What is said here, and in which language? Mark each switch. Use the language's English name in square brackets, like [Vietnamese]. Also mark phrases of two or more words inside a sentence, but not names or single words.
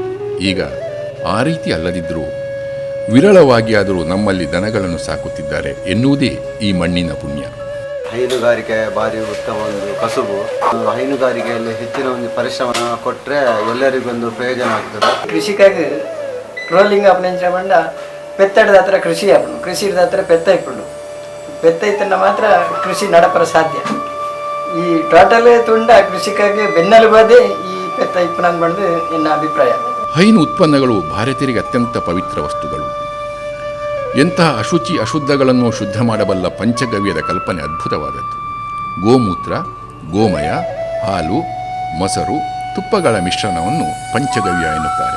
[Kannada] ಈಗ ಆ ರೀತಿ ಅಲ್ಲದಿದ್ದರೂ ವಿರಳವಾಗಿ ಆದರೂ ನಮ್ಮಲ್ಲಿ ದನಗಳನ್ನು ಸಾಕುತ್ತಿದ್ದಾರೆ ಎನ್ನುವುದೇ ಈ ಮಣ್ಣಿನ ಪುಣ್ಯ. ಹೈನುಗಾರಿಕೆ ಭಾರಿ ಉತ್ತಮ ಒಂದು ಕಸುಬು. ಹೈನುಗಾರಿಕೆಯಲ್ಲಿ ಹೆಚ್ಚಿನ ಒಂದು ಪರಿಶ್ರಮ ಕೊಟ್ಟರೆ ಎಲ್ಲರಿಗೊಂದು ಪ್ರಯೋಜನ ಆಗ್ತದೆ. [Tulu] ಕೃಷಿಕಾಗಿ ಟ್ರೋಲಿಂಗ್ ಅಪ್ಪನಿಂಚ ಬಂಡ ಪೆತ್ತಡದ ಹತ್ರ ಕೃಷಿ ಆಪಣು, ಕೃಷಿ ಹತ್ರ ಪೆತ್ತ ಇಪ್ಪುಂಡು. ಪೆತ್ತ ಇತ್ತನ್ನ ಮಾತ್ರ ಕೃಷಿ ನಡಪರ ಸಾಧ್ಯ. ಈ ಟೋಟಲ್ ತುಂಡ ಕೃಷಿಕಾಗಿ ಬೆನ್ನೆಲುಬಾದೆ ಈ ಪೆತ್ತ ಇಪ್ಪನಂದು ಬಂದು [Kannada] ನನ್ನ ಅಭಿಪ್ರಾಯ. ಹೈನು ಉತ್ಪನ್ನಗಳು ಭಾರತೀಯರಿಗೆ ಅತ್ಯಂತ ಪವಿತ್ರ ವಸ್ತುಗಳು. ಎಂತಹ ಅಶುಚಿ ಅಶುದ್ಧಗಳನ್ನು ಶುದ್ಧ ಮಾಡಬಲ್ಲ ಪಂಚಗವ್ಯದ ಕಲ್ಪನೆ ಅದ್ಭುತವಾದದ್ದು. ಗೋಮೂತ್ರ, ಗೋಮಯ, ಹಾಲು, ಮೊಸರು, ತುಪ್ಪಗಳ ಮಿಶ್ರಣವನ್ನು ಪಂಚಗವ್ಯ ಎನ್ನುತ್ತಾರೆ.